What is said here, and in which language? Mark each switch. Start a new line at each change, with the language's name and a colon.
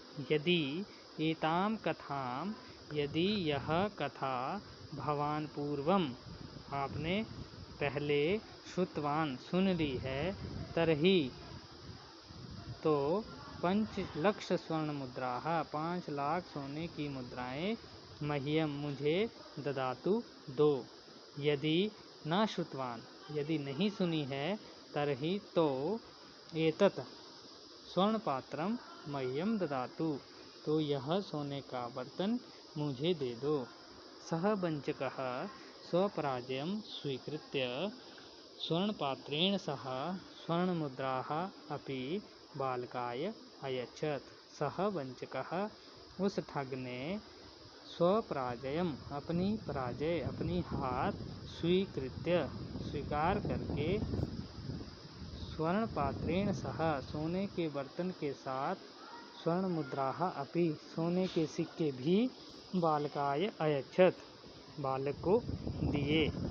Sanskrit: यदि एताम कथाम,
Hindi: यदि यह कथा,
Sanskrit: भवान पूर्वम,
Hindi: आपने पहले,
Sanskrit: श्रुतवान,
Hindi: सुन ली है,
Sanskrit: तरही,
Hindi: तो 5 लाख स्वर्ण मुद्रा, 5 लाख सोने की मुद्राएं,
Sanskrit: मह्यम,
Hindi: मुझे,
Sanskrit: ददातु,
Hindi: दो।
Sanskrit: यदि न श्रुतवान,
Hindi: यदि नहीं सुनी है,
Sanskrit: तरही,
Hindi: तो,
Sanskrit: एतत् स्वर्ण पात्रम मह्यम ददातु,
Hindi: तो यह सोने का बर्तन मुझे दे दो।
Sanskrit: सह वंचकः स्वपराजयं स्वीकृत्य स्वर्णपात्रेण सह स्वर्णमुद्राः अपि बालकाय अयच्छत्। सह वंचकः,
Hindi: उस ठग ने,
Sanskrit: स्वपराजयम,
Hindi: अपनी पराजय, अपनी हार,
Sanskrit: स्वीकृत्य,
Hindi: स्वीकार करके,
Sanskrit: स्वर्ण पात्रेण सह,
Hindi: सोने के बर्तन के साथ,
Sanskrit: स्वर्ण मुद्राः अपि,
Hindi: सोने के सिक्के भी,
Sanskrit: बालकाय अयच्छत्,
Hindi: बालक को दिए।